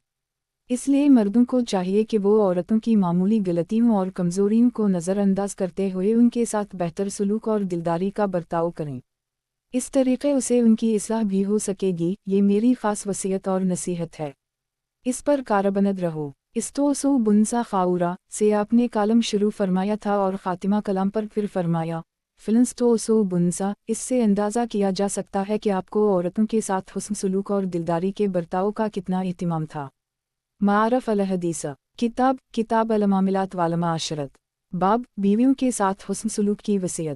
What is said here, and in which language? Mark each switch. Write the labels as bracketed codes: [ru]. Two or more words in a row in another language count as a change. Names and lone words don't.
[ur] اس لیے مردوں کو چاہیے کہ وہ عورتوں کی معمولی غلطیوں اور کمزوریوں کو نظر انداز کرتے ہوئے ان کے ساتھ بہتر سلوک اور دلداری کا برتاؤ کریں، اس طریقے اسے ان کی اصلاح بھی ہو سکے گی۔ یہ میری خاص وصیت اور نصیحت ہے، اس پر کاربند رہو۔ [ar] استوسو بنسا خاورا [ur] سے آپ نے کالم شروع فرمایا تھا اور خاتمہ کلام پر پھر فرمایا [ar] فلنستوسو بنسا، [ur] اس سے اندازہ کیا جا سکتا ہے کہ آپ کو عورتوں کے ساتھ حسن سلوک اور دلداری کے برتاؤ کا کتنا اہتمام تھا۔ معارف الحدیث کتاب المعاملات والمعاشرت باب بیویوں کے ساتھ حسن سلوک کی وصیت۔